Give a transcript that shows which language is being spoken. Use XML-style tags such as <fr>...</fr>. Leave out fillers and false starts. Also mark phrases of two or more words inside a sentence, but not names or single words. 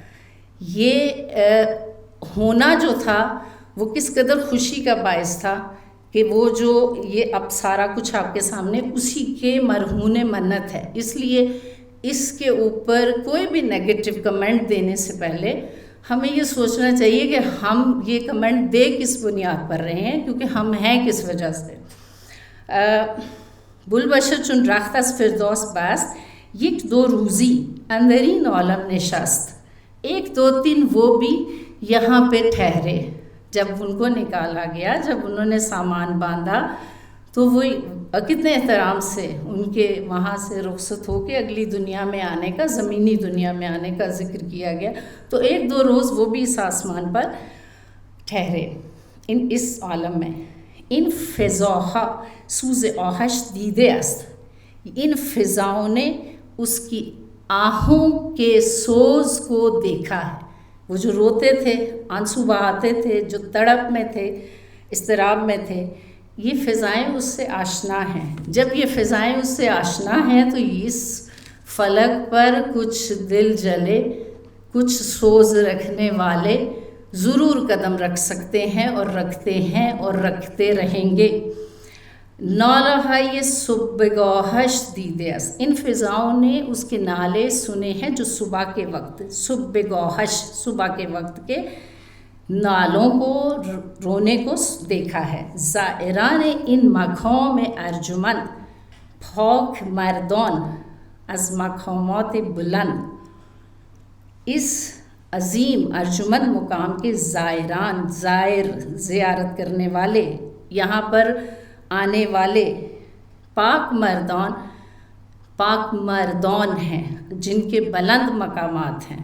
<ur>یہ ہونا جو تھا وہ کس قدر خوشی کا باعث تھا کہ وہ جو یہ اب سارا کچھ آپ کے سامنے اسی کے مرہون منت ہے. اس لیے اس کے اوپر کوئی بھی نیگیٹو کمنٹ دینے سے پہلے ہمیں یہ سوچنا چاہیے کہ ہم یہ کمنٹ دے کس بنیاد پر رہے ہیں، کیونکہ ہم ہیں کس وجہ سے.</ur> <fa>بلبشر چون رخت از فردوس بست، یک دو روزی اندرین عالم نشست.</fa> <ur>1 2 3 وہ بھی یہاں پہ ٹھہرے. جب ان کو نکالا گیا، جب انہوں نے سامان باندھا تو وہ کتنے احترام سے ان کے وہاں سے رخصت ہو کے اگلی دنیا میں آنے کا، زمینی دنیا میں آنے کا ذکر کیا گیا. تو 1 2 روز وہ بھی اس آسمان پر ٹھہرے اس عالم میں.</ur> <fa>ان فضاها سوز آہش دیده است.</fa> <ur>ان فضاؤں نے اس کی آہوں کے سوز کو دیکھا ہے. وہ جو روتے تھے، آنسو بہاتے تھے، جو تڑپ میں تھے، اضطراب میں تھے، یہ فضائیں اس سے آشنا ہیں. جب یہ فضائیں اس سے آشنا ہیں تو اس فلک پر کچھ دل جلے، کچھ سوز رکھنے والے ضرور قدم رکھ سکتے ہیں اور رکھتے ہیں اور رکھتے رہیں گے.</ur> <fa>نالہائے صبحگاہش دیده است.</fa> <ur>ان فضاؤں نے اس کے نالے سنے ہیں جو صبح کے وقت، صبحگاہش صبح کے وقت کے نالوں کو رونے کو دیکھا ہے.</ur> <fa>زائران ان مقام ارجمند، پاک مردان از مقامات بلند.</fa> <ur>اس عظیم ارجمند مقام کے زائران، زائر زیارت کرنے والے، یہاں پر آنے والے، پاک مردان ہیں جن کے بلند مقامات ہیں.</ur>